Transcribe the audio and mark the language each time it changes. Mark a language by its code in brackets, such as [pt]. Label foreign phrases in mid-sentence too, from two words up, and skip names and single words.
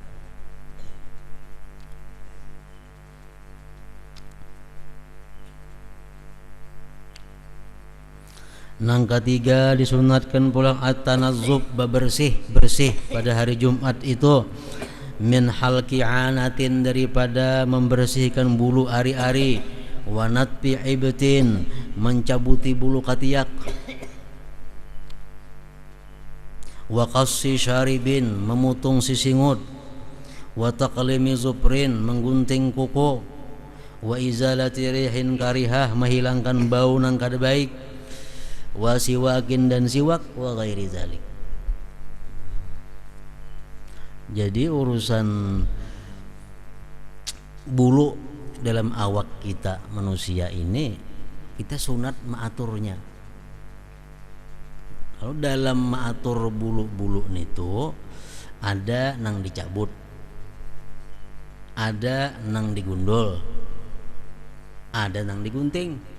[bjn] Nang ketiga disunatkan pulang at-tanazzub, bersih pada hari Jumat itu, [ar] من حلق العانة, [bjn] daripada membersihkan bulu ari-ari, [ar] ونتف الإبط, [bjn] mencabuti bulu katiak, [ar] وقص الشارب, [bjn] memutung sisingut, [ar] وتقليم الظفر, [bjn] menggunting kuku, [ar] وإزالة ريح كريهة, [bjn] menghilangkan bau nang kada baik, [ar] والسواك, [bjn] dan siwak, [ar] وغير ذلك. [bjn] Jadi urusan bulu dalam awak kita manusia ini, kita sunat mengaturnya. Kalau dalam mengatur bulu-bulu itu ada nang dicabut, ada nang digundul, ada nang digunting.